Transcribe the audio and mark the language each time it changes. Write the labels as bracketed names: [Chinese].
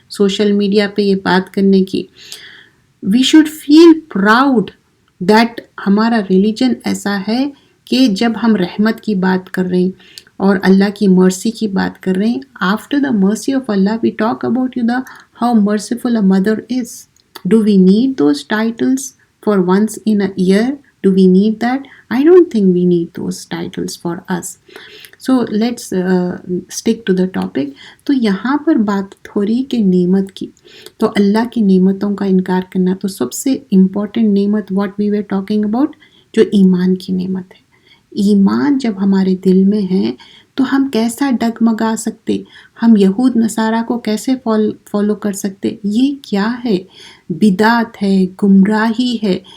[Urdu] Social media پہ یہ بات کرنے کی. [English] we should feel proud that [Urdu] ہمارا ریلیجن ایسا ہے کہ جب ہم رحمت کی بات کر رہے ہیں اور اللہ کی مرسی کی بات کر رہے ہیں, [English] After the mercy of Allah we talk about you the how merciful a mother is. Do we need those titles for once in a year? Do we need that? I don't think we need those titles for us. So let's stick to the topic. [Urdu] تو یہاں پر بات ہو رہی کہ نعمت کی, تو اللہ کی نعمتوں کا انکار کرنا. تو سب سے امپورٹنٹ نعمت [English] what we were talking about, [Urdu] جو ایمان کی نعمت ہے. ایمان جب ہمارے دل میں ہے تو ہم کیسا ڈگمگا سکتے, ہم یہود نصارہ کو کیسے فالو کر سکتے؟ یہ کیا ہے؟ بدعت ہے, گمراہی ہے.